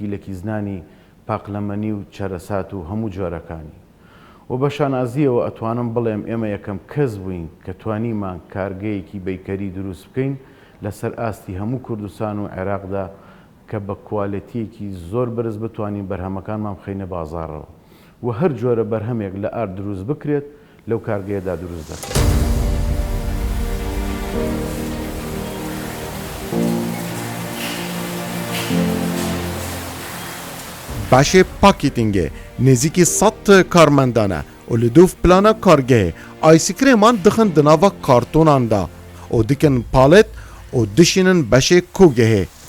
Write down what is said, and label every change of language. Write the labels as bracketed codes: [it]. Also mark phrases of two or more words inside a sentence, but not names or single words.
[ckb] لە کیزنانی پاقلەمەنی و چەرەسات و هەموو جۆرەکانی و بە شانازیەوە ئەتوانم بڵێم ئێمە یەکەم کەس بووین کە توانیمان کارگەیەکی بەیکەری دروست بکەین لەسەر ئاستی هەموو کوردستان و عێراقدا کە بە کوالەتیەکی زۆر بەرز بتوانین بەرهەمەکانمان بخەینە بازاڕەوە و هەر جۆرە بەرهەمێک لە ئارد دروست بکرێت لەو کارگەیەدا دروست دەکرێت. [ku] Başê pakêtingê nêzîkî 100 karmendan e û li dûv plana kargehê aysikrêman dixin di nava kartonan da û dikin palet û dişînin beşê kûgehê.